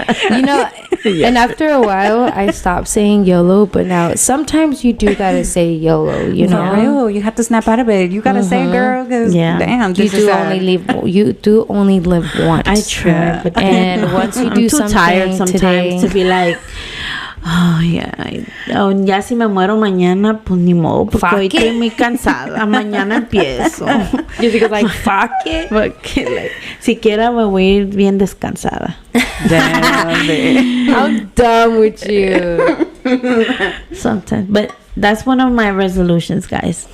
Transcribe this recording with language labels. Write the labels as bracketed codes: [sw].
[en] You know, and after a while, I stopped saying YOLO, but now sometimes you do gotta say YOLO, you know? For real, you have to snap out of it. You gotta say, girl, because damn, you do only live once. I try, but and once you do something tired sometimes today, [es] to be like, oh ya si me muero mañana, pues ni modo, porque hoy estoy muy cansada. Mañana empiezo. [en] You think like, fuck it? [es] Porque, like, siquiera me voy a ir bien descansada. [en] I'm done with you. Sometimes, but that's one of my resolutions, guys.